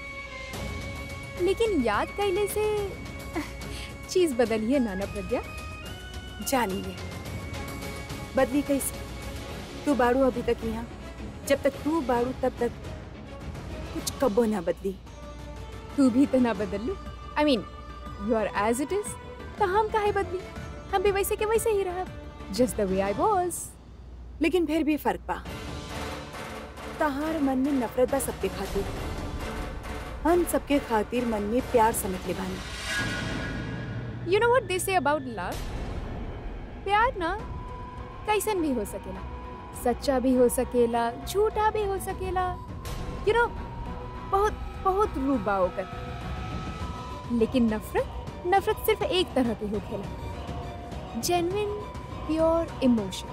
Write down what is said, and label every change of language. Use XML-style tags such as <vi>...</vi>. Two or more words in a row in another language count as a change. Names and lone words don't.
<bho>लेकिन याद कैले से चीज बदली है नाना प्रज्ञा। जानी ले बदली कैसे? तू बाड़ू अभी तक यहाँ। जब तक तू बाड़ू तब तक कुछ कबो ना बदली। तू भी तो ना बदल लू।</bho> <en>I mean you are as it is.</en> <bho>तो हम काहे बदली? हम भी वैसे के वैसे ही रहा,</bho> <en>just the way I was.</en> <bho>लेकिन फिर भी फर्क बा। तहार मन में नफरत बा सबके खातिर। हम सबके खातिर मन में प्यार समझ ले बानी।</bho> <en>You know what they say about love?</en> <bho>प्यार ना कैसन भी हो सकेला, सच्चा भी हो सकेला, झूठा भी हो सकेला।</bho> <en>you know</en> <bho>बहुत बहुत रूप बा ओकर। लेकिन नफरत सिर्फ एक तरह की होखेला,</bho> <en>genuine pure emotion.</en>